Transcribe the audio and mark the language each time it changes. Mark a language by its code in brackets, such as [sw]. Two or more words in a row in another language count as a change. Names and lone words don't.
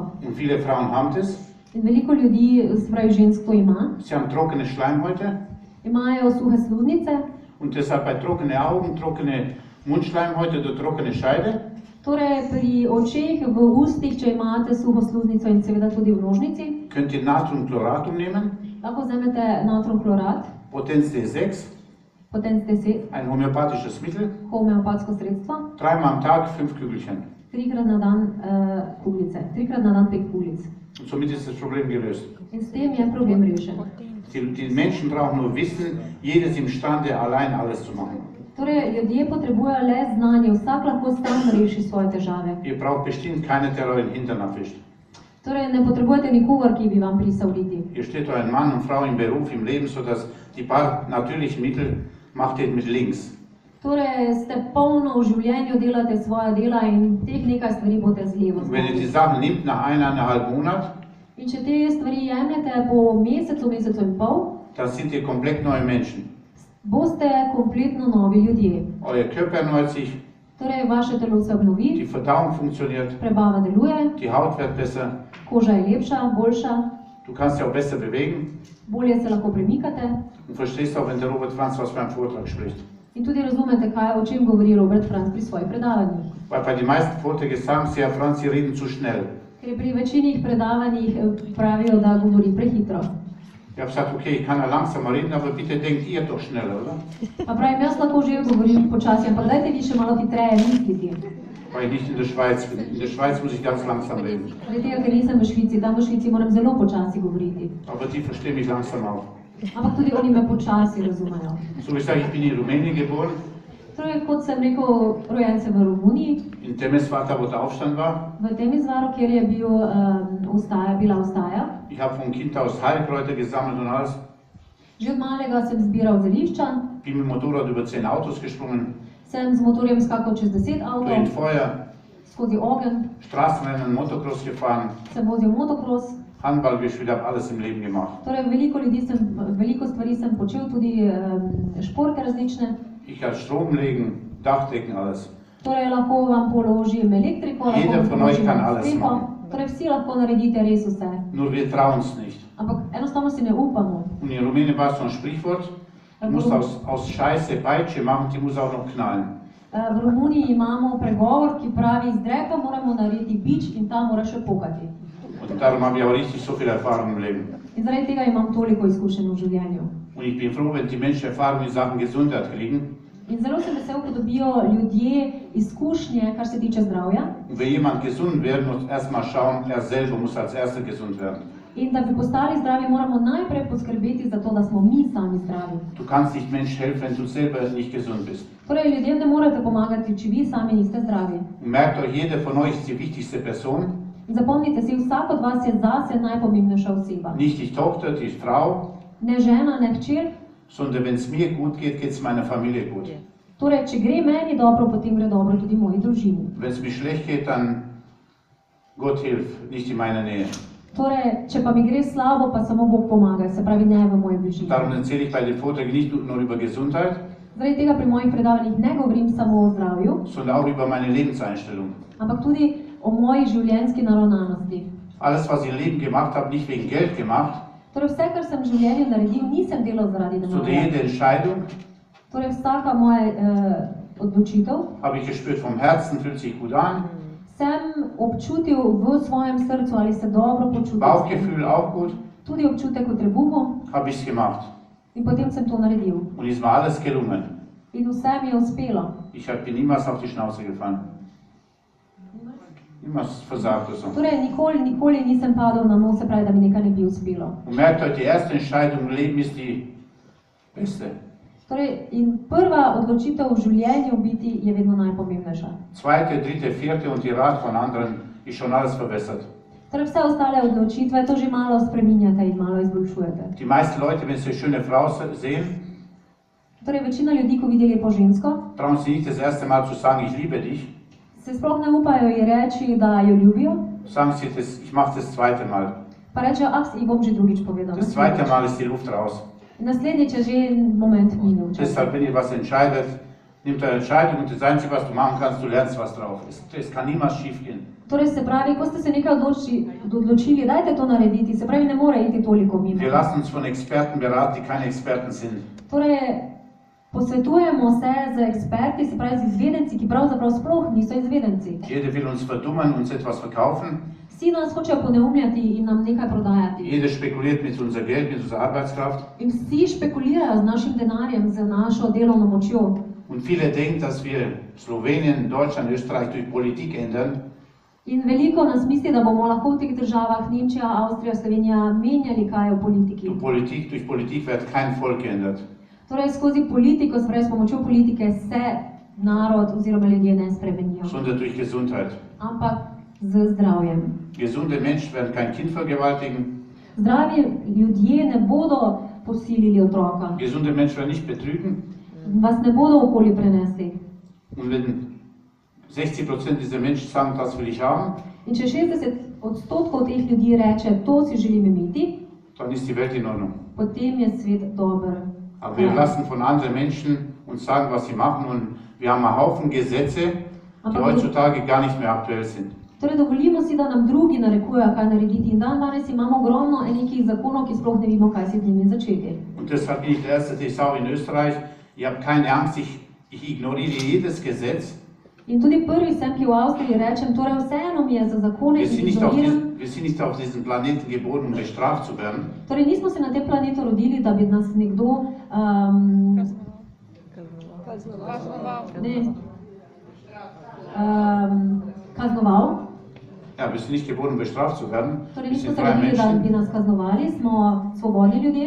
[de] Und viele Frauen haben das. [sl] In veliko ljudi, se pravi žensk, to ima. [de] Sie haben trockene Schleimhäute [sl] Imajo suhe sluznice, [de] und deshalb bei trockene Augen, trockene Mundschleimhäute oder trockene Scheide. [sl] torej pri očeh, v ustih, če imate suho sluznico in seveda tudi v nožnici, [de] Könnt ihr Natriumchlorat nehmen, [sl] lahko vzamete natrium klorat, [de] Potenz D6, [sl] potenc 10, [de] ein homöopathisches Mittel, [sl] homeopatsko sredstvo, [de] 3-mal am Tag 5 Kügelchen. [sl] 3-krat na dan kuglice, 3-krat na dan 5 kuglic. [de] Und somit ist das Problem gelöst. [sl] In s tem je problem rešen. [de] Die Menschen brauchen nur wissen, jeder ist imstande, allein alles zu machen. [sl] Torej, ljudje potrebujejo le znanje, vsak lahko sam reši svoje težave. [de] Ihr braucht bestimmt keinen, der euren Hintern abwischt. [sl] Torej, ne potrebujete nikogar, ki bi vam prisal liti. [de] Hier steht ein Mann und Frau im Beruf, im Leben, sodass die paar natürlichen Mittel macht ihr mit links. [sl] Torej, ste polno v življenju, delate svoja dela in teh nekaj stvari boste z levo [de] Und wenn ihr die [sl] znali. [de] Sachen nimmt nach 1,5 Monat, [sl] In če te stvari jemljete po mesecu, mesecu in pol, [de] dann sind ihr komplett neue Menschen. [sl] boste kompletno novi ljudje. [de] Euer Körper erneuert sich, [sl] Torej, vaše telo se obnovi, [de] die Verdauung funktioniert, [sl] prebava deluje, [de] die Haut wird besser, [sl] koža je lepša, boljša, [de] du kannst dich auch besser bewegen [sl] bolje se lahko premikate [de] und verstehst auch, wenn der Robert Franz was beim Vortrag spricht. [sl] in tudi razumete, kaj, o čem govori Robert Franz pri svojih predavanjih. [de] Weil bei den meisten Vorträgen sagen sie, Herr Franz, Sie reden zu schnell. [sl] Ker pri večini predavanjih pravijo, da govori prehitro. [de] Ich habe gesagt, okay, ich kann ja langsamer reden, aber bitte denkt ihr doch schneller, oder? [sl] Pa pravim, jaz lahko že govorim počasi, ampak dajte vi še malo hitreje misliti. [de] Weil ich nicht in der Schweiz bin. In der Schweiz muss ich ganz langsam reden. [sl] Zaradi tega, ker nisem v Švici, tam v Švici moram zelo počasi govoriti. [de] Aber die verstehen mich langsam auch. [sl] Ampak tudi oni me počasi razumejo. [de] So wie ich sage, ich bin in Rumänien geboren, [sl] Torej, kot sem rekel, rojen sem v Romuniji, [de] in Temeswar, wo der Aufstand war. [sl] v tem izvaru, kjer je bila vstaja. [de] Ich habe von Kind aus Heilkräuter gesammelt und alles. [sl] Že od malega sem zbiral zelišča, [de] Bin mit dem Motorrad über 10 Autos gesprungen, [sl] sem z motorjem skakal čez 10 [de] durch [sl] avtov, [de] den Feuer, [sl] skozi ogenj, [de] Straßenrennen, Motocross gefahren, [sl] sem vozil motocross. [de] Handball gespielt, habe alles im Leben gemacht. [sl] Torej, veliko stvari sem počel, tudi športe različne. [de] Ich kann Strom legen, Dach decken, alles. [sl] Torej, lahko vam položim elektriko, lahko [de] Jeder [sl] vam [de] von euch [sl] položim [de] kann alles [sl] streho. [de] machen. [sl] Torej, vsi lahko naredite res vse. [de] Nur wir trauen es nicht. [sl] Ampak enostavno si ne upamo. [de] Und in Rumänien war es so ein Sprichwort, du musst aus Scheiße Peitsche machen, die muss auch noch knallen. [sl] V Romuniji imamo pregovor, ki pravi, iz dreka moramo narediti bič in ta mora še pokati. [de] Und darum habe ich auch richtig so viel Erfahrung im Leben. [sl] In zaradi tega imam toliko izkušenj v življenju. [de] Und ich bin froh, wenn die Menschen Erfahrung in Sachen Gesundheit kriegen. [sl] In zelo sem vesel, ko dobijo ljudje izkušnje, kar se tiče zdravja. [de] Und wenn jemand gesund wird, muss erstmal schauen, er selber muss als Erster gesund werden. [sl] In da bi postali zdravi, moramo najprej poskrbeti za to, da smo mi sami zdravi. [de] Du kannst nicht Mensch helfen, wenn du selber nicht gesund bist. [sl] Torej, ljudem ne morete pomagati, če vi sami niste zdravi. [de] Und merkt euch, jeder von euch ist die wichtigste Person. [sl] In zapomnite si, vsak od vas je zase najpomembnejša oseba. [de] Nicht die Tochter, die Frau, [sl] Ne žena, ne hčer. [de] sondern wenn es mir gut geht, geht es meiner Familie gut. [sl] Torej, če gre meni dobro, potem gre dobro tudi moji družini. [de] Wenn es mir schlecht geht, dann Gott hilf, nicht in meiner Nähe. [sl] Torej, če pa mi gre slabo, pa samo Bog pomaga, se pravi ne v moji bližini. [de] Darum erzähle ich bei den Vorträgen nicht nur über Gesundheit, [sl] Zaradi tega pri mojih predavanjih ne govorim samo o zdravju, [de] sondern auch über meine Lebenseinstellung. [sl] ampak tudi o moji življenjski naravnanosti. [de] Alles, was ich im Leben gemacht habe, nicht wegen Geld gemacht, [sl] Torej, vse, kar sem v življenju naredil, nisem delal zaradi [de] sondern [sl] denarja. [de] jede Entscheidung [sl] Torej, vsaka moja odločitev [de] habe ich gespürt vom Herzen, fühlt sich gut an, [sl] sem občutil v svojem srcu, ali se dobro počutim. [de] Bauchgefühl auch gut, [sl] Tudi občutek v trebuhu [de] habe ich es gemacht. [sl] in potem sem to naredil. [de] Und ist mir alles gelungen. [sl] In vse mi je uspelo. [de] Ich bin niemals auf die Schnauze gefallen. Niemals versagt oder so. [sl] Torej, nikoli nisem padel na nos, se pravi, da mi nekaj ne bi uspelo. [de] Und merkt euch, die erste Entscheidung im Leben ist die beste. [sl] Torej, in prva odločitev v življenju biti je vedno najpomembnejša. [de] Zweite, dritte, vierte und die Rat von anderen ist schon alles verbessert. [sl] Torej, vse ostale odločitve to že malo spreminjate in malo izboljšujete. [de] Die meisten Leute, wenn sie eine schöne Frau sehen, [sl] Torej, večina ljudi, ko vidi lepo žensko, [de] trauen sie nicht das erste Mal zu sagen, ich liebe dich. [sl] se sploh ne upajo ji reči, da jo ljubijo, [de] Sagen sie, das, ich mache das zweite Mal. [sl] pa rečejo, ji bom že drugič povedal. [de] Das zweite Mal ist die Luft raus. [sl] Naslednjič je že moment minil. [de] Deshalb, wenn ihr was entscheidet, nimmt eine Entscheidung und das Einzige, was du machen kannst, du lernst, was drauf ist. Es kann niemals schief gehen. [sl] Torej se pravi, ko ste se nekaj odločili, dajte to narediti, se pravi, ne more iti toliko mimo. [de] Wir lassen uns von Experten beraten, die keine Experten sind. [sl] Torej, posvetujemo se z eksperti, se pravi z izvedenci, ki pravzaprav sploh niso izvedenci. [de] Jeder will uns verdummen, uns etwas verkaufen. [sl] Vsi nas hočejo poneumljati in nam nekaj prodajati. [de] Jeder spekuliert mit unser Geld, mit unserer Arbeitskraft. [sl] In vsi špekulirajo z našim denarjem, z našo delovno močjo. [de] Und viele denken, dass wir Slowenien, Deutschland, Österreich durch Politik ändern. [sl] In veliko nas misli, da bomo lahko v teh državah, Nemčija, Avstrija, Slovenija, menjali kaj v politiki. [de] Durch Politik wird kein Volk geändert. [sl] Torej, skozi politiko, se pravi, s pomočjo politike se narod oziroma ljudje ne spremenijo, [de] Sondern durch Gesundheit. [sl] ampak z zdravjem. [de] Gesunde Menschen werden kein Kind vergewaltigen. [sl] Zdravi ljudje ne bodo posilili otroka, [de] Gesunde Menschen werden nicht betrügen. [sl] vas ne bodo okoli prenesli. [de] Und wenn 60% dieser Menschen sagen, das will ich haben, [sl] In če 60% teh ljudi reče, to si želim imeti, [de] dann ist die Welt in Ordnung. [sl] potem je svet dober. [de] Aber wir lassen von anderen Menschen uns sagen, was sie machen, und wir haben einen Haufen Gesetze, die heutzutage gar nicht mehr aktuell sind. [sl] Torej, dovolimo si, da nam drugi narekujejo, kaj narediti. In danes imamo ogromno nekih zakonov, ki sploh ne vemo, kaj si z njimi začeti. [de] Und deshalb bin ich der Erste, der sage in Österreich, ihr habt keine Angst, ich ignoriere jedes Gesetz. [sl] In tudi prvi sem, ki v Avstriji rečem, torej vseeno mi je za zakone [de] Wir [sl] in [de] sind nicht auf [sl] ignoriram. [de] wir sind nicht auf diesem Planeten geboren, um bestraft zu werden. [sl] Torej, nismo se na tem planetu rodili, da bi nas nekdo kaznoval. [de] Ja, wir sind nicht geboren, um bestraft zu werden. [sl] Torej, [de] Wir [sl] nismo [de] sind [sl] se [de] freie [sl] rodili, da bi [de] Menschen. [sl] nas kaznovali, smo svobodni ljudje.